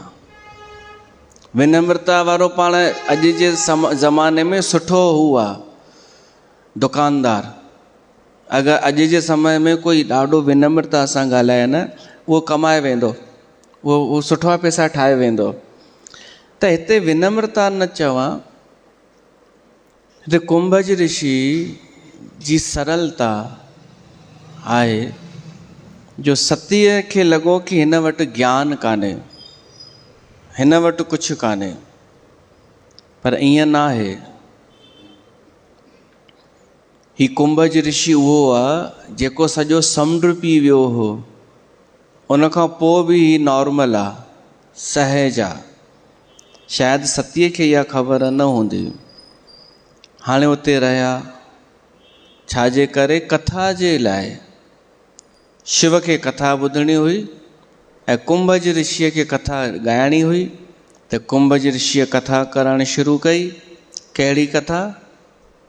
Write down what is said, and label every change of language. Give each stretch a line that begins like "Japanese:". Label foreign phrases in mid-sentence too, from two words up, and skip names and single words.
Sindhi: विनम्रता वारो पाण अॼु जे ज़माने में सुठो हुआ दुकानदार। अगरि अॼु जे समय में कोई ॾाढो विनम्रता सां ॻाल्हाए न, उहो कमाए वेंदो, उहो सुठा पैसा ठाहे वेंदो। त हिते विनम्रता न चवां, हिते कुंभज ऋषि जी सरलता आहे जो सतीअ खे लॻो कि हिन वटि ज्ञान कान्हे, हिन वटि कुझु कान्हे, पर ईअं न आहे। ही कुंभज ऋषि उहो आहे जेको सॼो समुंड पी वियो हो, उनखां पोइ बि ही नॉर्मल आहे, सहज आहे। शायदि सतीअ खे इहा ख़बर न हूंदी। हाणे उते रहिया छाजे करे? कथा जे लाइ। शिव खे कथा ॿुधणी हुई ऐं कुंभज ऋषिअ खे कथा ॻाइणी हुई। त कुंभज ऋषिअ कथा करणु शुरू कई। कहिड़ी कथा?